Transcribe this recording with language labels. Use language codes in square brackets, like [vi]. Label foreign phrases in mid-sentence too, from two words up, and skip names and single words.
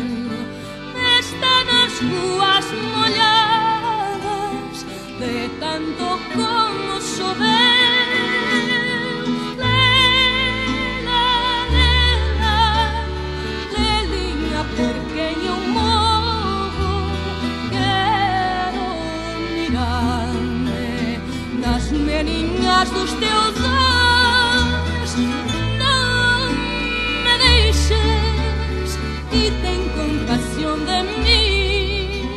[gl] Están as ruas molladas de tanto como choveu. [pt] Lela, lela, lelinha, porque eu morro. Quero mirar-me nas meninas dos teus olhos. Não me deixes e tem compaixão de mim.